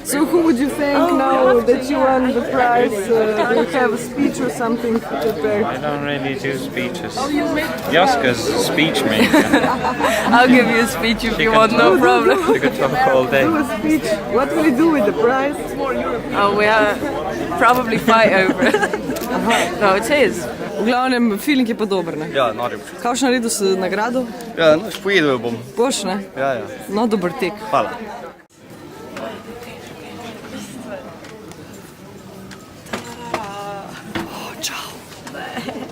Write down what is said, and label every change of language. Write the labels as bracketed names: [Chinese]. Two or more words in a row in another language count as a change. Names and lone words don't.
[English] So who would you thank now that you won the prize? Do you have a speech or something prepared? I don't really do speeches. Joska's a speech maker. I'll give you a speech if you want, no problem. She could talk all day. Do a speech. What will you do with the prize? Oh, we probably fight over it. No, it's his. [Slovenian] V glavnem, feeling je pa dober, ne? Ja, narim. Kakšno naredil si nagrado? Ja, pojedel bom. Boš, ne? Ja. No, dober tek. Hvala. Čau.